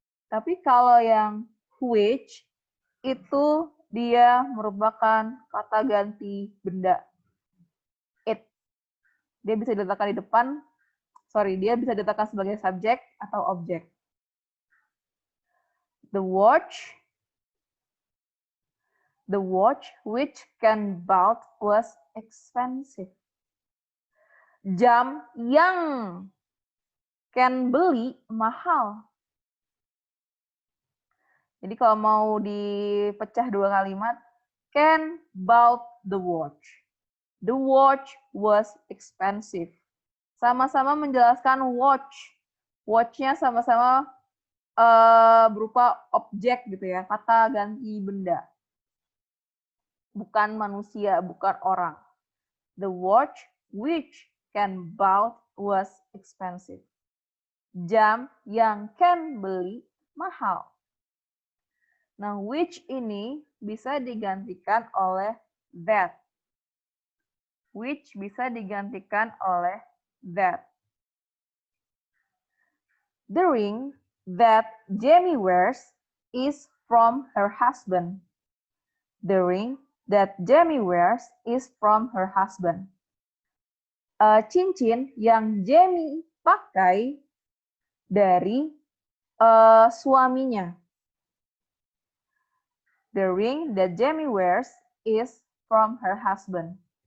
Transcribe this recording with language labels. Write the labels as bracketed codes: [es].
[id] Tapi kalau yang which, itu dia merupakan kata ganti benda. It. Dia bisa diletakkan di depan, dia bisa diletakkan sebagai subjek atau objek. [en] The watch which Ken bought was expensive. [id] Jam yang Ken beli mahal. Jadi kalau mau dipecah dua kalimat, [en] Ken bought the watch. The watch was expensive. [id] Sama-sama menjelaskan watch. Watch-nya sama-sama berupa objek gitu ya, kata ganti benda. Bukan manusia, bukan orang. [en] The watch which Ken bought was expensive. [id] Jam yang Ken beli mahal. Nah, which ini bisa digantikan oleh that. Which bisa digantikan oleh that. [en] The ring that Jamie wears is from her husband. The ring that Jamie wears is from her husband. [id] Cincin yang Jamie pakai dari suaminya. [en] The ring that Jamie wears is from her husband.